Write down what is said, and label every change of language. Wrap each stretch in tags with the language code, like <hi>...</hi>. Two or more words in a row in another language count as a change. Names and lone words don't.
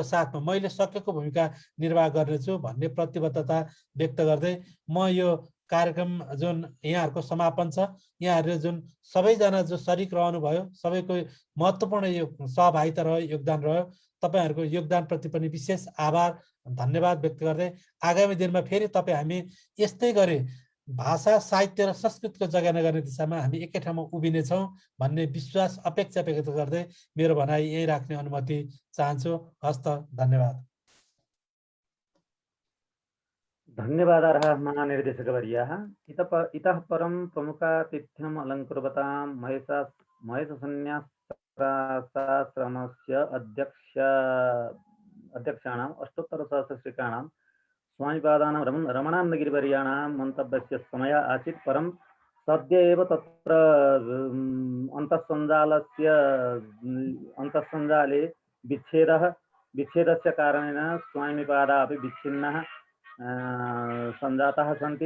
<ne>साथमा मैले सकेको भूमिका निर्वाह गर्नेछु भन्ने प्रतिबद्धता व्यक्त गर्दै म यो कार्यक्रम जुन यहाँहरूको समापन छ, यहाँहरूले जुन सबैजना जो सरिक रहनुभयो, सबैको महत्त्वपूर्ण यो सहभागिता रह्यो, योगदान रह्यो, तपाईँहरूको योगदानप्रति पनि विशेष आभार धन्यवाद व्यक्त गर्दै आगामी दिनमा फेरि तपाईँ हामी यस्तै गरी भाषा, साहित्य र संस्कृतको जगेर्ना गर्ने दिशामा हामी एकै ठाउँमा उभिनेछौँ भन्ने विश्वास अपेक्षा व्यक्त गर्दै मेरो भनाइ यही राख्ने अनुमति चाहन्छु। हस्त, धन्यवाद।</ne> <sa>धन्यवादाः महानिर्देशकवर्याः। इतः परं प्रमुखातिथ्यम् अलङ्कुर्वतां महेशसन्न्यासाश्रमस्य अध्यक्षाणाम् अष्टोत्तरसहस्रश्रीकाणां स्वामिपादानां रमणानन्दगिरिवर्याणां मन्तव्यस्य समय आसीत्, परं सद्य एव तत्र अन्तःसञ्जाले विच्छेदस्य कारणेन स्वामिपादाः अपि विच्छिन्नाः सञ्जाताः सन्ति।</sa>